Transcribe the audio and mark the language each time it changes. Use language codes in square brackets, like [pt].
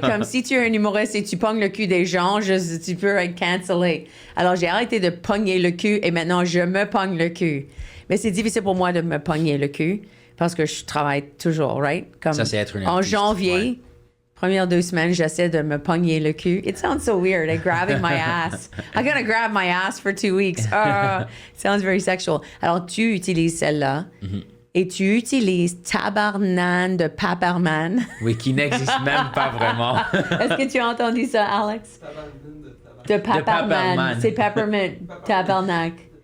[fr] Comme si tu es un humoriste et tu pognes le cul des gens, tu peux être cancellé. Alors, j'ai arrêté de pogner le cul et maintenant, je me pogne le cul. Mais c'est difficile pour moi de me pogner le cul parce que je travaille toujours, right? Comme Ça, c'est être une en artiste, janvier, ouais. premières 2 semaines, j'essaie de me pogner le cul. [en] It sounds so weird, like grabbing my ass. I'm gonna grab my ass for 2 weeks. It sounds very sexual. [fr] Alors, tu utilises celle-là et tu utilises tabarnan de Paperman. Oui, qui n'existe même pas vraiment. Est-ce que tu as entendu ça, Alex? De Paperman. Paperman. C'est Peppermint. Tabarnak.